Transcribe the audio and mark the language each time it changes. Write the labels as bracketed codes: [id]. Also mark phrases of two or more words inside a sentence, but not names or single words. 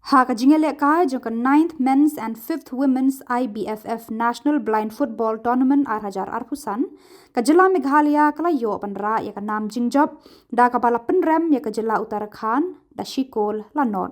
[kha] Haka jingele ka jongka 9th Men's and 5th Women's IBFF National Blind Football Tournament arhajar arpusan ka jila Meghalaya kala yo panra ya ka nam jingjob da ka bala penrem ya ka jila Uttarakhand da shikol lanon.